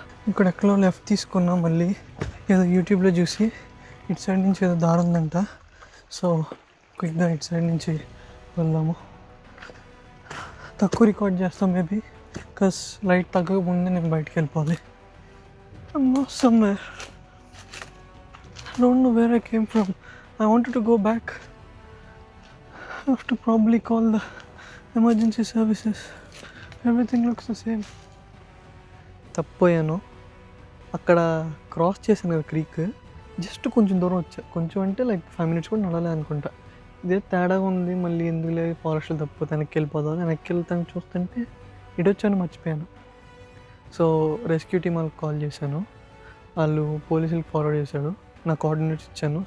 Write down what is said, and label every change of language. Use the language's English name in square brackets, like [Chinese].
[Telugu] ఇక్కడ ఎక్కడో లెఫ్ట్ తీసుకున్నాం. మళ్ళీ ఏదో యూట్యూబ్లో చూసి ఇటు సైడ్ నుంచి ఏదో దారి ఉందంట. సో క్విక్గా ఇటు సైడ్ నుంచి వెళ్దాము. తక్కువ రికార్డ్ చేస్తాం మేబీ, బికాస్ లైట్ తగ్గకముందే నేను బయటికి వెళ్ళిపోవాలి. [English] I'm lost somewhere. I don't know where I came from. I wanted to go back. I have to probably call the emergency services. Everything looks the same. [Telugu] తప్పోయాను. అక్కడ cross చేశాను కదా creek, just కొంచెం దూరం వచ్చా. కొంచెం అంటే లైక్ 5 minutes కూడా నడలే అనుకుంటా. ఇదే తేడాగా ఉంది. మళ్ళీ ఎందుకులే ఫారెస్ట్లో తప్పిపోతే వెనక్కి వెళ్ళిపోదాం. వెనక్కి వెళ్తాను చూస్తుంటే ఇటు వచ్చాను, మర్చిపోయాను. సో రెస్క్యూ టీమ్ వాళ్ళకి కాల్ చేశాను. వాళ్ళు పోలీసులకు ఫార్వర్డ్ చేశాడు. నా కోఆర్డినేట్స్ ఇచ్చాను.